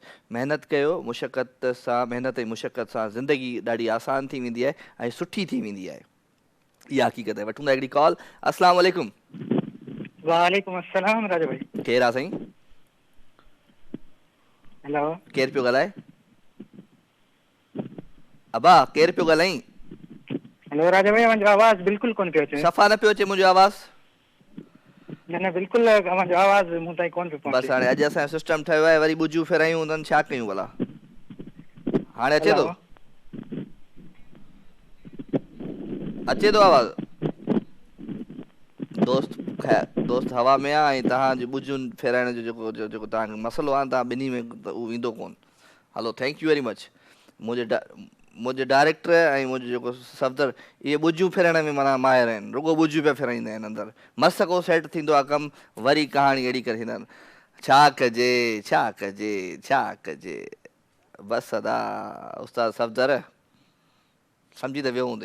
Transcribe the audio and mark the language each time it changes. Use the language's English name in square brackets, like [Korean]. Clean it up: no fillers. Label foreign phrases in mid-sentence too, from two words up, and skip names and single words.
[Sindhi] महिनत कयो, मुशक़त सां, महिनत ऐं मुशक़त सां ज़िंदगी ॾाढी आसान थी वेंदी आहे ऐं सुठी थी वेंदी आहे, इहा हक़ीक़त आहे। वठूं था हिकिड़ी कॉल। [Arabic] السلام عليكم. وعليكم السلام [Sindhi] राजा भाई। केरु आहे साईं? हेलो, केरु पियो ॻाल्हाए? अबा केरु पियो ॻाल्हाई? हेलो राजा भाई, मुंहिंजो आवाज़ बिल्कुलु कोन पियो अचे। सफ़ा न पियो अचे मुंहिंजो आवाज़? न न बिल्कुलु मुंहिंजो आवाज़ मूं ताईं कोन पियो पहुचे। बसि हाणे अॼु असांजो सिस्टम ठहियो आहे, वरी ॿुजूं फेरायूं हूंदनि, छा कयूं भला? हाणे अचे थो? अचे थो आवाज़? दोस्त हवा में आहे, ऐं तव्हांजी ॿुजुनि फेराइण जो जेको तव्हांखे मसइलो आहे, तव्हां ॿिन्ही में त उहो ईंदो कोन। हलो, [English] thank you very much. [Sindhi] मुंहिंजे डायरेक्टर ऐं मुंहिंजो जेको सफ़दर, इहे ॿुजूं फेराइण में माना माहिर आहिनि, रुॻो ॿुजूं पिया फेराईंदा आहिनि अंदरि। मस को सेट थींदो आहे कमु, वरी कहाणी अहिड़ी करे थींदा आहिनि, छा कजे छा कजे छा कजे। बस अदा उस्ताद सफ़दर समझी त वियो हूंदे।